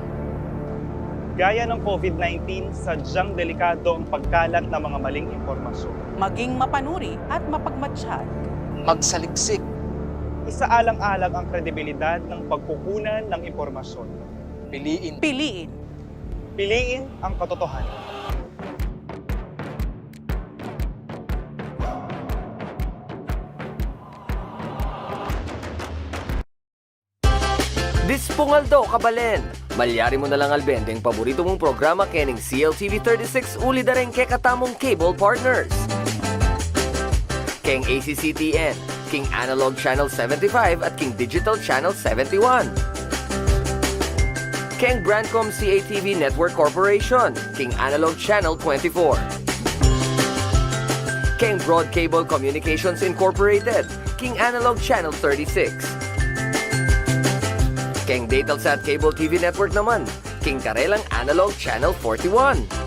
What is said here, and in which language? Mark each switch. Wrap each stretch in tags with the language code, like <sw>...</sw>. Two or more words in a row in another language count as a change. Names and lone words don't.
<tl>Gaya ng COVID-19, sadyang delikado ang pagkalat ng mga maling impormasyon. Maging mapanuri at mapagmatsyag. Magsaliksik. Isaalang-alang ang kredibilidad ng pagkukunan ng impormasyon. Piliin. Piliin. Piliin ang katotohanan.</tl> <pam>Dispongaldo kabalen. Malyari mo na lang albende ang paborito mong programa kening CLTV 36 uli dareng ke katamong</pam> <en>cable partners.</en> <pam>Keng ACCTN, King Analog Channel 75 at King Digital Channel 71. Keng Brandcom CATV Network Corporation, King Analog Channel 24. Keng Broad Cable Communications Incorporated, King Analog Channel 36. Keng Datelsat Cable TV Network naman, King Karelang Analog Channel 41.</pam>